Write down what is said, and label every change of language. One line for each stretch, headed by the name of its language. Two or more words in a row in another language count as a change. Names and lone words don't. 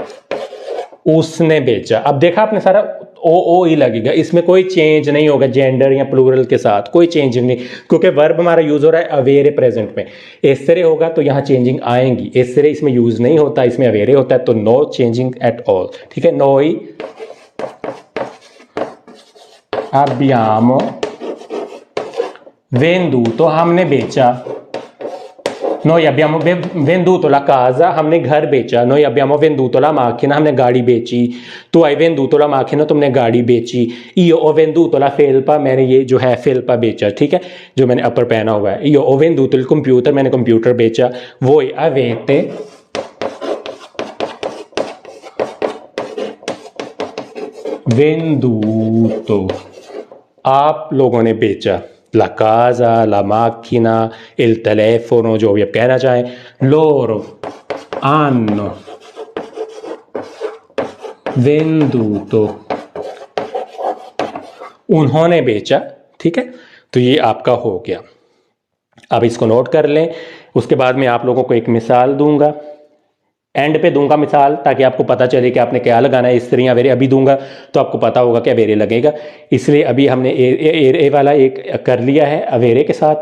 Hindi: अब देखा आपने सारा ओ ही लगेगा, इसमें कोई चेंज नहीं होगा जेंडर या प्लूरल के साथ, कोई चेंजिंग नहीं, क्योंकि वर्ब हमारा यूज हो रहा है अवेरे प्रेजेंट में। एसरे होगा तो यहाँ चेंजिंग आएंगी, एसरे इसमें यूज नहीं होता, इसमें अवेरे होता है, तो
English: no changing at all.
Hindi: ठीक है,
Italian: noi abbiamo venduto,
Hindi: हमने बेचा।
Italian: Noi abbiamo venduto la casa,
Hindi: हमने घर बेचा।
Italian: Noi abbiamo venduto la macchina,
Hindi: हमने गाड़ी बेची।
Italian: Tu hai venduto la macchina,
Hindi: तुमने गाड़ी बेची।
Italian: Io ho venduto la felpa,
Hindi: मैंने ये जो है felpa बेचा, ठीक है, जो मैंने अपर पहना हुआ है।
Italian: Io ho venduto il computer,
Hindi: मैंने कंप्यूटर बेचा।
Italian: Voi avete venduto,
Hindi: आप लोगों ने बेचा।
Italian: La casa, la macchina, il telefono,
Hindi: जो भी आप कहना चाहें।
Italian: Loro hanno venduto,
Hindi: उन्होंने बेचा। ठीक है, तो ये आपका हो गया। अब इसको नोट कर लें। उसके बाद मैं आप लोगों को एक मिसाल दूंगा, एंड पे दूंगा मिसाल, ताकि आपको पता चले कि आपने क्या लगाना है। इस तरह अवेरे अभी दूंगा तो आपको पता होगा कि अवेरे लगेगा, इसलिए अभी हमने ए वाला एक कर लिया है अवेरे के साथ।